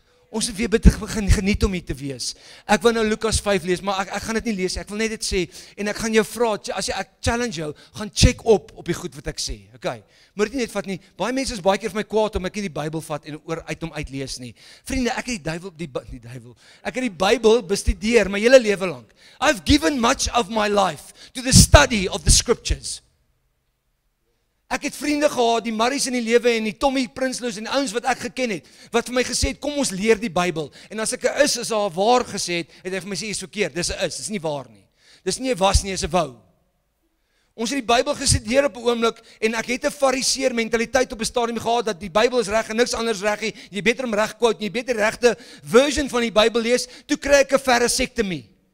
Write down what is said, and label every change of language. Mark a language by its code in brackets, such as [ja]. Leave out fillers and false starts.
[af] Ons het weer begin geniet om hier te wees. Ek wil nou Lukas 5 lees, maar ek gaan dit nie lees, ek wil net dit sê, en ek gaan jou vra, ek challenge jou, gaan check op die goed wat ek sê, okay? Moet dit nie net vat nie, baie mense is baie keer vir my kwaad om ek nie die Bybel vat en uit hom uitlees nie. Vriende, ek het ek het die Bybel bestudeer my hele lewe lank. [en] I've given much of my life to the study of the scriptures. [af] Ek het vriende gehad, die Marries in die lewe en die Tommy Prinsloo's en die ouens wat ek geken het, wat vir my gesê het, kom ons leer die Bybel. En as ek 'n is daar waar gesê het hy vir my sê, is verkeerd, dis 'n dis nie waar nie. Dis nie 'n was nie, is 'n wou. Ons het die Bybel gestudeer op 'n oomblik, en ek het 'n fariseer mentaliteit op 'n stadium gehad, dat die Bybel is reg en niks anders reg nie, jy beter hom reg quote, jy beter die regte version van die Bybel lees, toe kry ek 'n varisektomie.